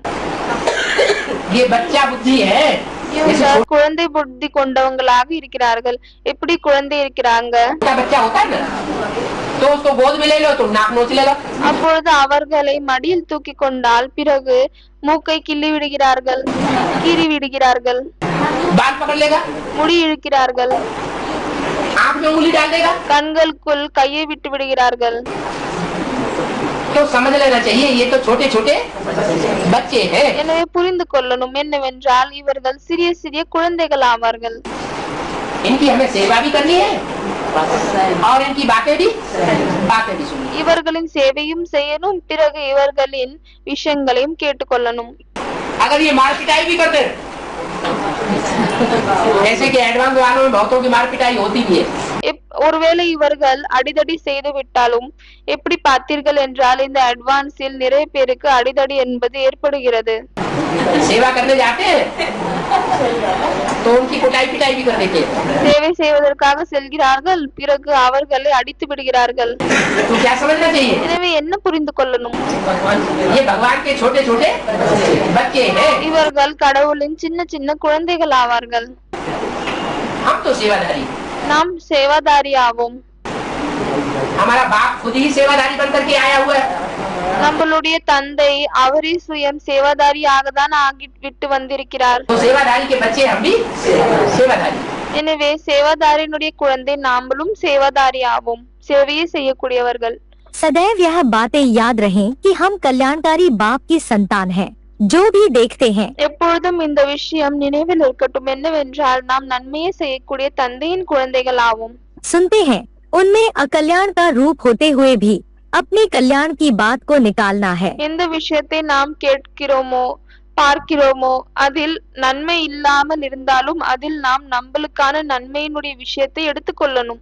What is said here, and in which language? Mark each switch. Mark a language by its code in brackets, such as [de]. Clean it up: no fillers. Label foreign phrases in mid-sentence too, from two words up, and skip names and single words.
[hi] ये बच्चा बुद्धि है। [ta] இவங்க குழந்தை புத்தி கொண்டவங்களாக இருக்கிறார்கள். எப்படி குழந்தை இருக்கிறாங்க? [hi] छोटा बच्चा होता है ना, तो उसको गोद में ले लो तो नाक नोच लेगा। [ta] அப்பொழுது அவர்களை மடியில் தூக்கி கொண்டால் பிறகு மூக்கை கிள்ளி விடுகிறார்கள், கீறி விடுகிறார்கள், [hi] बाल पकड़ लेगा, [ta] முடி இழுக்கிறார்கள், [hi] आंख में उंगली डाल देगा। [ta] கண்களுக்குள் கையை விட்டு விடுகிறார்கள். [hi] तो समझ लेना चाहिए ये तो छोटे छोटे बच्चे हैं। [ta] எனவே புரிந்து கொள்ளணும் என்னவென்றால் இவர்கள் சிறிய சிறிய குழந்தைகள் ஆவார்கள். [hi] इनकी हमें सेवा भी करनी है और इनकी बातें भी सुननी है। [ta] இவர்களின் சேவையும் செய்யணும், பிறகு இவர்களின் விஷயங்களையும் கேட்டுக்கொள்ளணும். [hi] अगर ये मार पिटाई भी करते हैं, ऐसे के एडवांस वालों में बहुतों की मार पिटाई होती भी है, [ta] ஒருவேளை இவர்கள் அடிதடி செய்து விட்டாலும் எப்படி பார்த்தீர்கள் என்றால் இந்த அட்வான்ஸில் நிறைய பேருக்கு அடிதடி என்பது ஏற்படுகிறது. [hi] सेवा करने जाते हैं तो उनकी कुटाई पिटाई भी कर देते हैं. [ta] சேவை செய்வதற்காக செல்கிறார்கள், பிறகு அவர்களை அடித்து விடுகிறார்கள். [hi] तो क्या समझना चाहिए? [ta] எனவே என்ன புரிந்து கொள்ளணும்? [hi] ये भगवान के छोटे छोटे बच्चे हैं. [ta] இவர்கள் கடவுளின் சின்ன சின்ன குழந்தைகள் ஆவார்கள். [hi] हम तो सेवाधारी. [ta] நாம் சேவாதாரி ஆவோம். [hi] हमारा बाप खुद ही सेवाधारी बनकर के आया हुआ है. [ta] நம்மளுடைய தந்தை அவரே சுயம் சேவாதாரியாக தான் விட்டு வந்திருக்கிறார். [hi] तो सेवाधारी के बच्चे हम भी सेवाधारी. [ta] எனவே சேவாதாரியினுடைய குழந்தை நாமளும் சேவாதாரி ஆவோம், சேவையை செய்யக்கூடியவர்கள். [hi] सदैव यह बातें याद रहें कि हम कल्याणकारी बाप की संतान हैं। जो भी देखते हैं [ta] எப்பொழுதும் இந்த விஷயம் நினைவில் இருக்கட்டும், என்னவென்றால் நாம் நன்மையை செய்யக்கூடிய தந்தையின் குழந்தைகள் ஆவோம். [hi] सुनते हैं उनमें अकल्याण का रूप होते हुए भी अपने कल्याण की बात को निकालना है. [ta] எந்த விஷயத்தை நாம் கேட்கிறோமோ பார்க்கிறோமோ அதில் நன்மை இல்லாமல் இருந்தாலும் அதில் நாம் நம்மளுக்கான நன்மையினுடைய விஷயத்தை எடுத்துக்கொள்ளணும்.